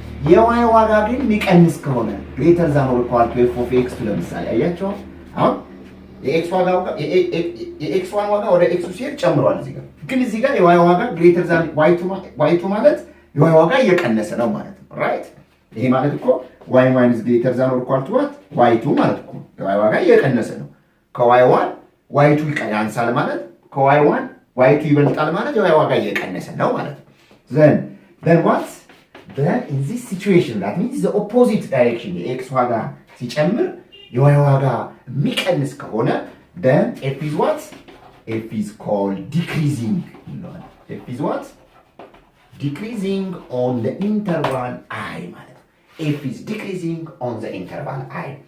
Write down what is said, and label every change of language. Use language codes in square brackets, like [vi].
[am] የy ዋጋ ግን የሚቀንስ ከሆነ [en] greater than or equal to f of x2 [am] ለምሳሌ አያችሁ አሁን የx1 ዋጋ ወደ x2 ሲሄድ ጨምሯል እዚህ ጋር፣ ግን እዚህ ጋር የy ዋጋ greater than y2 ማለት የy ዋጋ እየቀነሰ ነው ማለት ነው። ራይት ይሄ ማለት እኮ [en] y minus greater than or equal to what? [am] y2 ማለት እኮ y ዋጋ እየቀነሰ ነው። ከy1 y2 ያንሳል ማለት ከy1 y2 ይበልጣል ማለት y ዋጋ እየቀነሰ ነው ማለት ነው። [en] then what? then in this situation that means the opposite direction [am] የx ዋጋ ሲጨምር የy ዋጋ የሚቀንስ ከሆነ [en] then f is what? f is called decreasing. f is what? decreasing on the interval I [am] ማለት [en] f is decreasing on the interval I.